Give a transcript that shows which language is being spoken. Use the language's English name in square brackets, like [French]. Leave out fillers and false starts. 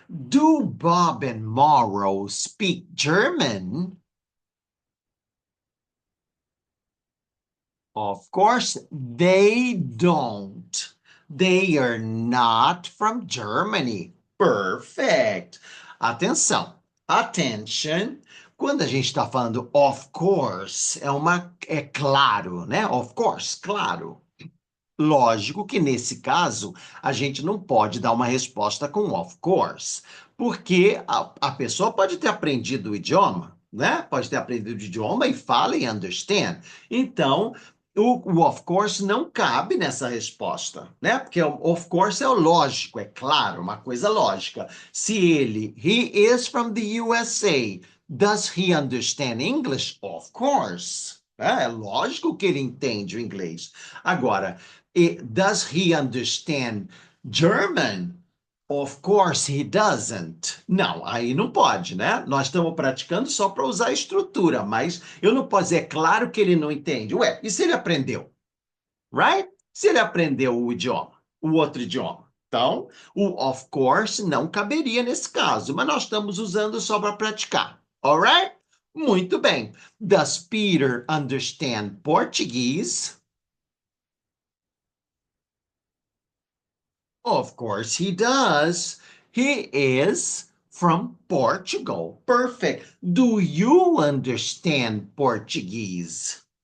[English] Do Bob and Mauro speak German? Of course they don't. They are not from Germany. Perfect. Atenção. Attention. [Portuguese] Quando a gente está falando of course, é claro, né? Of course, claro. Lógico que nesse caso a gente não pode dar uma resposta com of course, porque a pessoa pode ter aprendido o idioma, né? Pode ter aprendido o idioma e fala e understand. Então, o of course não cabe nessa resposta, né? Porque o of course é o lógico, é claro, uma coisa lógica. [English] Se he is from the USA, does he understand English? Of course. [Portuguese] É lógico que ele entende o inglês. [English] Agora, does he understand German? Of course he doesn't. [Portuguese] Não, aí não pode, né? Nós estamos praticando só para usar a estrutura, mas eu não posso dizer, é claro que ele não entende. Ué, e se ele aprendeu? Right? Se ele aprendeu o idioma, o outro idioma. Então, o of course não caberia nesse caso, mas nós estamos usando só para praticar. Alright? Muito bem. [English] Does Peter understand Portuguese? Of course he does. He is from Portugal. Perfect. Do you understand Portuguese?